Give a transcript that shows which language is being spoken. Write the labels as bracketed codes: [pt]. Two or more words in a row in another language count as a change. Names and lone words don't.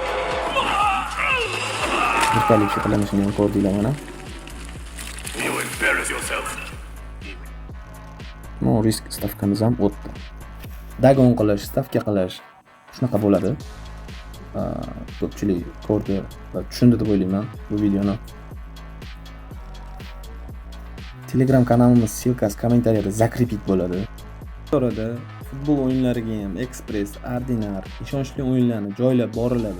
[uz] Brutality qilinishini ko'rdinglar mana. [en] You inherit No risk [uz] stavkamiz ham o'tdi. Dagon qilish, stavka qilish shunaqa bo'ladi. Ko'pchilik ko'rdi va tushundi deb o'ylayman bu videoni. Telegram kanalimiz silkasi kommentariyada zakrepit bo'ladi. Orada futbol o'yinlariga ham Express, Ordinar, ishonchli o'yinlarni joylab boriladi.